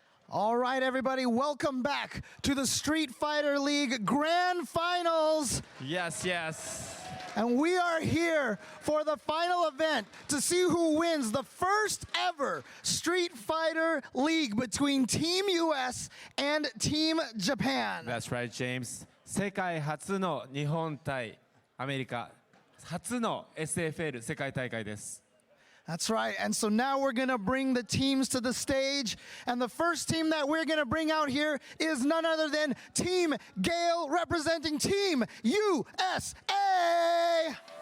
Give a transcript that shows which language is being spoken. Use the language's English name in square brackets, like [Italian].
[English] All right, everybody, welcome back to the Street Fighter League Grand Finals. Yes, yes. And we are here for the final event to see who wins the first ever Street Fighter League between Team US and Team Japan. That's right, James. [Japanese] 世界初の日本対アメリカ初の SFL 世界大会です。 [English] That's right. And so now we're going to bring the teams to the stage. And the first team that we're going to bring out here is none other than Team Gale representing Team USA.